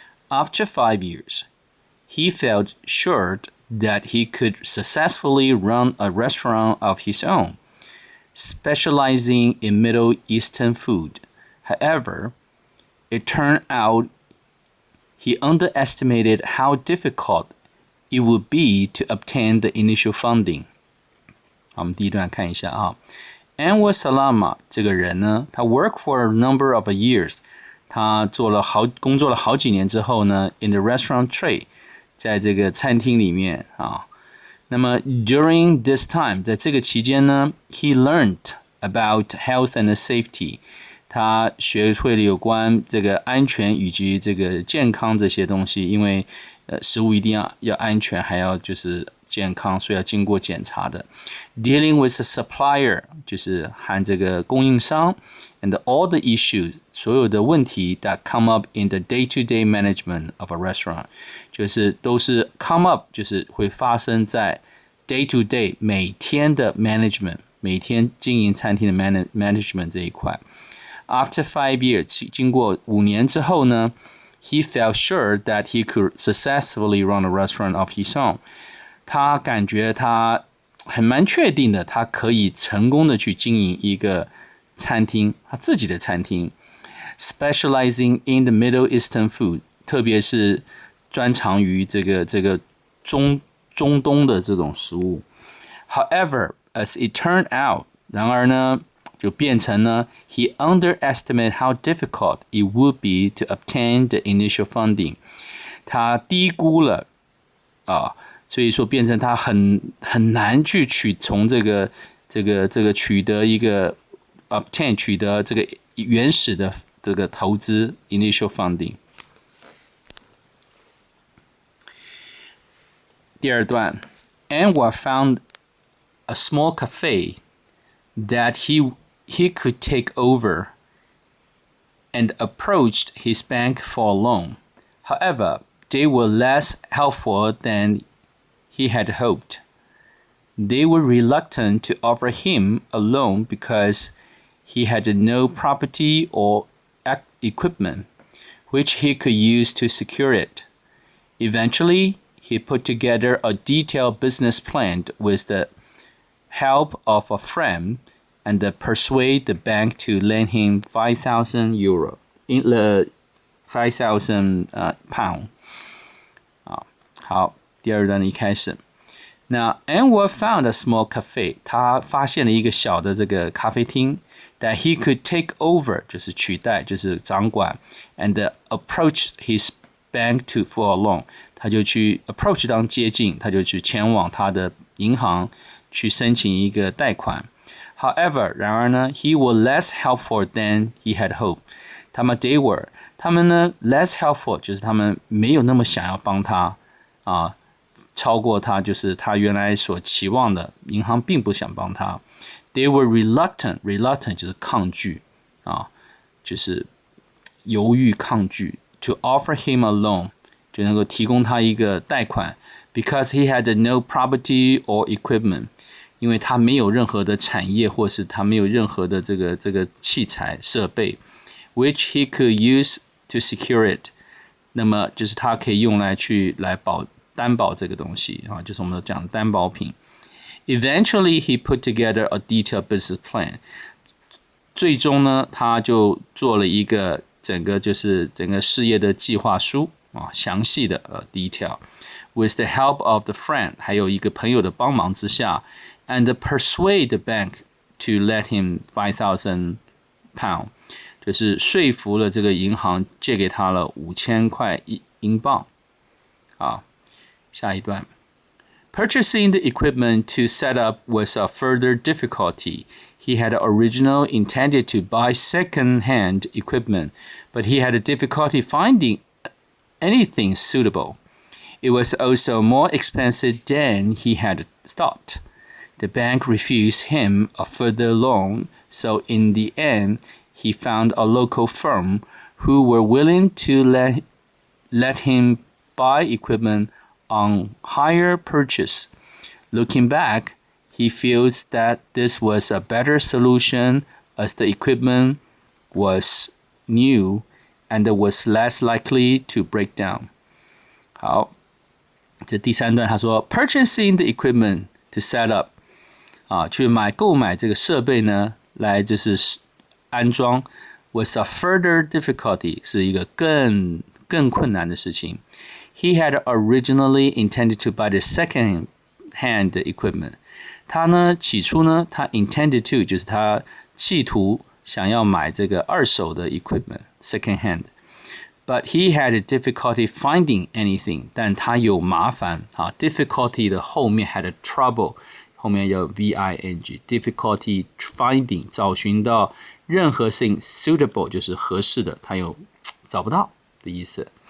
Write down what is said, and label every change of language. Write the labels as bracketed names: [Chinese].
[English] After 5 years, he felt sure that he could successfully run a restaurant of his own, specializing in Middle Eastern food. However, it turned out he underestimated how difficult it would be to obtain the initial funding. [Chinese] 我们第一段看一下啊 Anwar Salama 这个人呢，他 [English] worked for a number of years， [Chinese] 他工作了好几年之后呢 [English] in the restaurant trade， [Chinese] 在这个餐厅里面啊。那么 [English] during this time， [Chinese] 在这个期间呢 [English] he learned about health and safety， [Chinese] 他学会了有关这个安全以及这个健康这些东西，因为食物一定要安全，还要就是健康，所以要经过检查的。 [English] Dealing with a supplier [Chinese] 就是和这个供应商 [English] and all the issues [Chinese] 所有的问题 [English] that come up in the day-to-day management of a restaurant [Chinese] 就是都是 [English] come up [Chinese] 就是会发生在 [English] day-to-day 每天的 management [Chinese] 每天经营餐厅的 [English] management 这一块。 After 5 years [Chinese] 经过5年之后呢 [English] He felt sure that he could successfully run a restaurant of his own. [Chinese] 他感觉他蛮确定的，他可以成功的去经营一个餐厅，他自己的餐厅。 [English] Specializing in the Middle Eastern food， [Chinese] 特别是专长于这个中东的这种食物。 [English] However, as it turned out， [Chinese] 然而呢。 就变成呢 [English] he underestimated how difficult it would be to obtain the initial funding. [Chinese] 他低估了所以说变成他很难去从这个取得一个 obtain 取得这个原始的这个投资 [English] initial funding. [Chinese] 第二段 [English] Anwar found a small cafe that he could take over and approached his bank for a loan. However, they were less helpful than he had hoped. They were reluctant to offer him a loan because he had no property or equipment which he could use to secure it. Eventually, he put together a detailed business plan with the help of a friend and persuade the bank to lend him 5,000 euro, 5,000 pound. [Chinese] 好，第二段一开始。那 [English] Anwar found a small cafe， [Chinese] 他发现了一个小的这个咖啡厅 [English] that he could take over， [Chinese] 就是取代，就是掌管 ， [English] and approached his bank for a loan， [Chinese] 他就去 approach 当接近，他就去前往他的银行去申请一个贷款。 [English] However， [Chinese] 然而呢 [English] he was less helpful than he had hoped. [Chinese] 他们呢 [English] less helpful [Chinese] 就是他们没有那么想要帮他超过他就是他原来所期望的，银行并不想帮他。 [English] They were reluctant [Chinese] 就是抗拒就是犹豫抗拒 [English] to offer him a loan [Chinese] 就能够提供他一个贷款 [English] because he had no property or equipment。 [Chinese] 因为他没有任何的产业，或是他没有任何的这个器材设备 ， [English] which he could use to secure it。 [Chinese] 那么就是他可以用来担保这个东西就是我们讲担保品。 [English] Eventually, he put together a detailed business plan。 [Chinese] 最终呢，他就做了一个整个事业的计划书详细的detail。 [English] With the help of the friend， [Chinese] 还有一个朋友的帮忙之下。 [English] And persuade the bank to let him 5,000 pound， [Chinese] 就是说服了这个银行借给他了5000块英镑。下一段 [English] Purchasing the equipment to set up was a further difficulty. He had originally intended to buy second-hand equipment, but he had difficulty finding anything suitable. It was also more expensive than he had thought. The bank refused him a further loan, so in the end, he found a local firm who were willing to let him buy equipment on hire purchase. Looking back, he feels that this was a better solution as the equipment was new and was less likely to break down. [Chinese] 好，这第三段他说 ， [English] purchasing the equipment to set up [Chinese] 去购买这个设备呢，来就是安装 [English] was a further difficulty [Chinese] 是一个更困难的事情。 [English] He had originally intended to buy the second-hand equipment. [Chinese] 他呢起初呢，他 [English] intended to [Chinese] 就是他企图想要买这个二手的 equipment second-hand。 [English] But he had difficulty finding anything. [Chinese] 但他有麻烦difficulty 的后面 [English] had trouble， [Chinese] 后面有 V-I-N-G difficulty finding 找寻到任何事情 suitable 就是合适的，他有找不到的意思